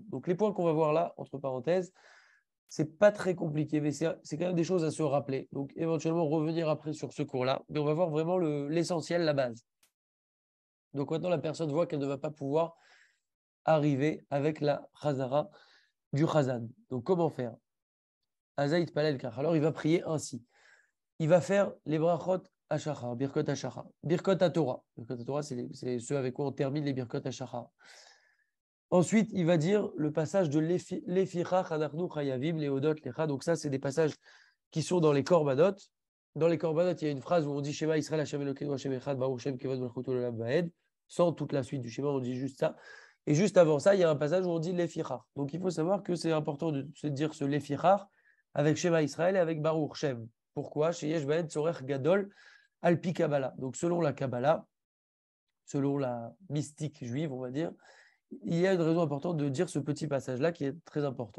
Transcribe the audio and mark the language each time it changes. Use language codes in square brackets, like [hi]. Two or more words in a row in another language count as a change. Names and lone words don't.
[fr] Donc, les points qu'on va voir là, entre parenthèses, c'est pas très compliqué, mais c'est quand même des choses à se rappeler. Donc, éventuellement, revenir après sur ce cours-là. Mais on va voir vraiment l'essentiel, la base. Donc, maintenant, la personne voit qu'elle ne va pas pouvoir arriver avec la chazara du chazan. Donc, comment faire? [he] אז יתפלל כך. [fr] Alors, il va prier ainsi. il va faire les brachot Hashachar, Birkot Hashachar, Birkot HaTorah. Birkot HaTorah, c'est ceux avec quoi on termine les Birkot Hashachar. Ensuite, il va dire le passage de [he] לפיכך אנחנו חייבים להודות לך. [fr] Donc ça, c'est des passages qui sont dans les Korbanot. Dans les Korbanot, il y a une phrase où on dit [he] שמע ישראל השם אלוקינו השם אחד ברוך שם כבוד מלכותו עולם ועד. [fr] Sans toute la suite du schéma, on dit juste ça. Et juste avant ça, il y a un passage où on dit Lefichach. Donc il faut savoir que c'est important de se dire ce Lefichach avec Shema Israël et avec [he] ברוך שם. [fr] Pourquoi? [he] שיש בזה סוד גדול על פי קבלה. [fr] Donc selon la Kabbalah, selon la mystique juive, on va dire, il y a une raison importante de dire ce petit passage-là qui est très important.